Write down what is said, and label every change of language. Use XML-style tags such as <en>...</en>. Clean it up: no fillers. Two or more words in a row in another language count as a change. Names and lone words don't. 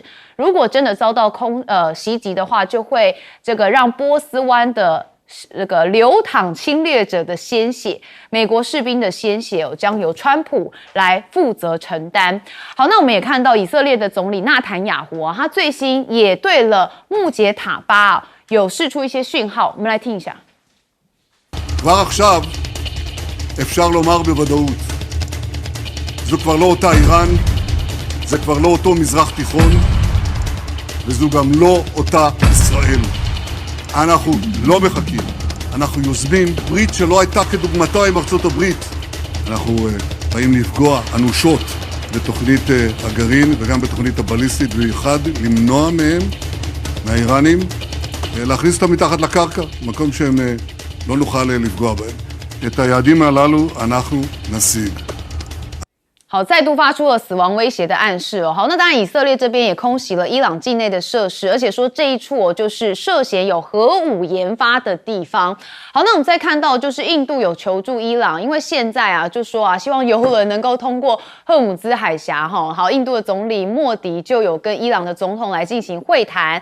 <zh>如果真的遭到袭击的话，就会这个让波斯湾的这个流淌侵略者的鲜血，美国士兵的鲜血将由川普来负责承担。好，那我们也看到以色列的总理纳坦雅胡他最新也对了穆杰塔巴有释出一些讯号，我们来听一下。</zh> <he>כבר עכשיו אפשר לומר בוודאות, זו כבר לא אותה איראן, זה כבר לא אותו מזרח תיכון, וזו גם לא אותה ישראל. אנחנו לא מחכים, אנחנו יוזמים ברית שלא הייתה כדוגמתה עם ארצות הברית. אנחנו באים לפגוע אנושות בתוכנית הגרעין וגם בתוכנית הבליסטית, במיוחד למנוע מהם, מהאיראנים, להכניס אותם מתחת לקרקע, מקום שהם לא נוכל לפגוע בהם. את היעדים הללו אנחנו נשיג.</he> <zh>好，再度发出了死亡威胁的暗示好，那当然以色列这边也空袭了伊朗境内的设施，而且说这一处就是涉嫌有核武研发的地方。好，那我们再看到就是印度有求助伊朗，因为现在就说希望油轮能够通过荷姆兹海峡好，印度的总理莫迪就有跟伊朗的总统来进行会谈。</zh>